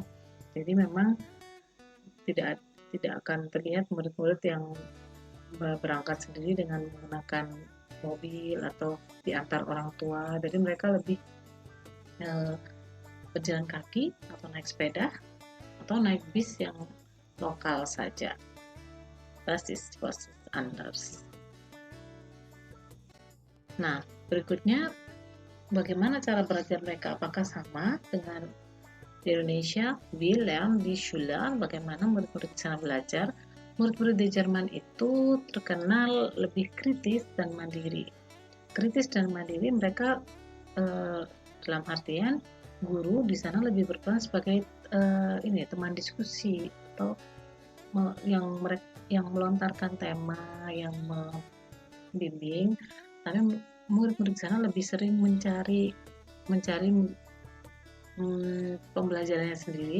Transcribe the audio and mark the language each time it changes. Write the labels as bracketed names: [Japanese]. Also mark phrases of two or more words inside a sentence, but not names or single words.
[Indonesian] Jadi memang tidak tidak akan terlihat murid-murid yang berangkat sendiri dengan menggunakan mobil atau diantar orang tua. Jadi mereka lebih berjalan kaki atau naik sepeda atau naik bis yang lokal saja. [German] Das ist was anders. [Indonesian] Nah, berikutnya bagaimana cara belajar mereka? Apakah sama dengan di Indonesia? [German] Wir lernen die Schule, [Indonesian] bagaimana murid-murid di sana belajar. Murid-murid di Jerman itu terkenal lebih kritis dan mandiri. Kritis dan mandiri mereka dalam artian guru di sana lebih berperan sebagai teman diskusi atau yang melontarkan tema, yang membimbing, tapi murid-murid di sana lebih sering mencari pembelajarannya sendiri.